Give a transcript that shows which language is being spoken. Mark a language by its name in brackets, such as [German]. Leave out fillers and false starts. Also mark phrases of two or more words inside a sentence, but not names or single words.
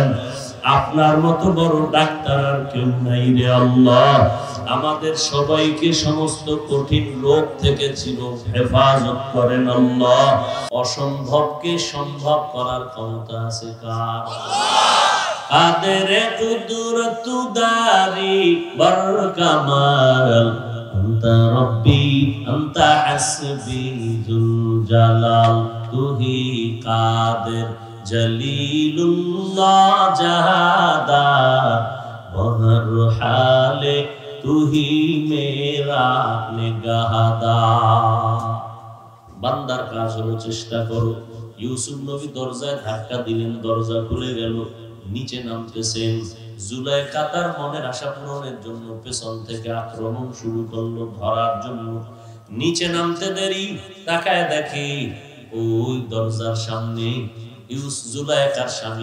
[Bangla] আপনার মতো বড় ডাক্তার আর কেউ নাই রে আল্লাহ। আমাদের সবাইকে সমস্ত কঠিন রোগ থেকে ছিল হেফাজত করেন আল্লাহ। অসম্ভবকে সম্ভব করার ক্ষমতা আছে কার? [Persian] قادر قدرت داری بر کمال [Arabic] انت ربی انت حسبی ذو الجلال [Urdu] تو ہی قادر جلیل اللہ جہادار بہر حال تو ہی میرا نگہدار [Bangla] বান্দার কাজ হলো চেষ্টা করো ইউসুফ নবী দরজায় ধাক্কা দিলেন দরজা খুলে গেল নিচে নামতেছেন জুলাইখা তার মনের আশা পূরণের জন্য পেছন থেকে আক্রমণ শুরু করলো ধরার জন্য নিচে নামতে দেরি তাকায় দেখে ওই দরজার সামনে জুলাইখার স্বামী